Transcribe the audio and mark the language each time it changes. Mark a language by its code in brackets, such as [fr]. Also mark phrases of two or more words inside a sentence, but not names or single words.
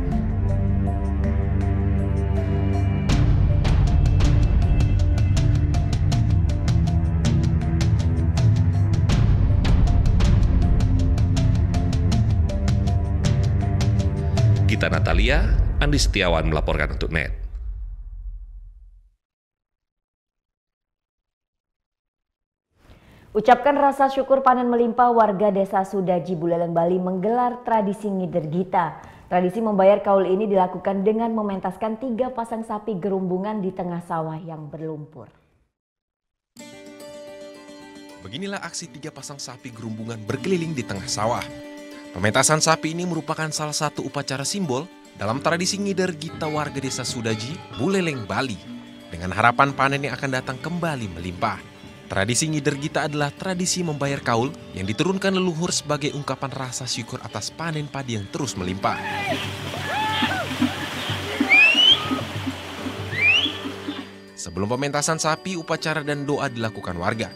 [id] Gita Natalia, Andi Setiawan melaporkan untuk NET. Ucapkan rasa syukur panen melimpah, warga desa Sudaji Buleleng Bali menggelar tradisi ngider gita. Tradisi membayar kaul ini dilakukan dengan mementaskan 3 pasang sapi gerumbungan di tengah sawah yang berlumpur. Beginilah aksi 3 pasang sapi gerumbungan berkeliling di tengah sawah. Pementasan sapi ini merupakan salah satu upacara simbol dalam tradisi ngider gita warga desa Sudaji, Buleleng, Bali, dengan harapan panen yang akan datang kembali melimpah. Tradisi ngider gita adalah tradisi membayar kaul yang diturunkan leluhur sebagai ungkapan rasa syukur atas panen padi yang terus melimpah. Sebelum pementasan sapi, upacara dan doa dilakukan warga.